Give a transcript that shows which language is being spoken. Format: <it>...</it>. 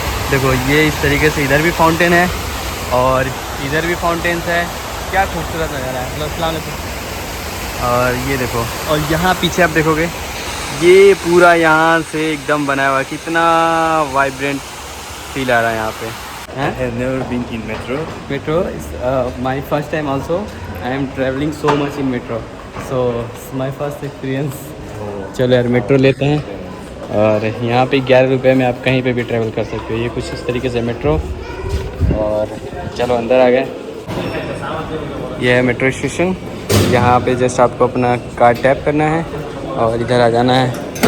<hi>देखो ये इस तरीके से इधर भी फाउंटेन है और इधर भी फाउंटेन्स है। क्या खूबसूरत नज़ारा है। अस्सलाम वालेकुम। और ये देखो, और यहाँ पीछे आप देखोगे ये पूरा यहाँ से एकदम बनाया हुआ है। कितना वाइब्रेंट फील आ रहा है यहाँ पे।</hi> <en>I have never been in metro. Metro is my first time also. I am traveling so much in metro. So it's my first experience.</en> <hi>चलो यार मेट्रो लेते हैं और यहाँ पे 11 रुपये में आप कहीं पे भी ट्रैवल कर सकते हो। ये कुछ इस तरीके से मेट्रो। और चलो अंदर आ गए। ये है मेट्रो स्टेशन। यहाँ पे जस्ट आपको अपना कार्ड टैप करना है और इधर आ जाना है।</hi>